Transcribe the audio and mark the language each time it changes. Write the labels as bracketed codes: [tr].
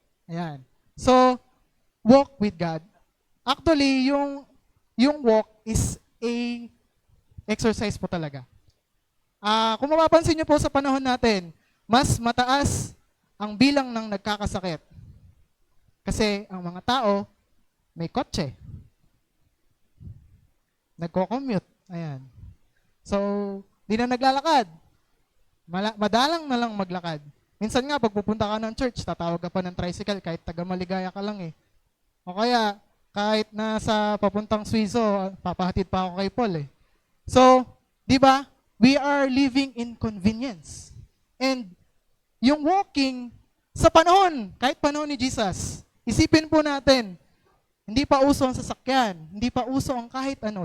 [en] Ayan. So, walk with God. Actually, yung yung walk is a exercise po talaga. [tl] Kung mapapansin niyo po sa panahon natin, mas mataas ang bilang ng nagkakasakit. Kasi ang mga tao may kotse. Nagko-commute. Ayan. So, di na naglalakad. Madalang na lang maglakad. Minsan nga, pag pupunta ka ng church, tatawag ka pa ng tricycle kahit taga Maligaya ka lang eh. O kaya, kahit nasa papuntang Suizo, papahatid pa ako kay Paul eh. So, di ba? [en] We are living in convenience. [tl] And yung walking sa panahon, kahit panahon ni Jesus, isipin po natin, hindi pa uso ang sasakyan, hindi pa uso ang kahit ano.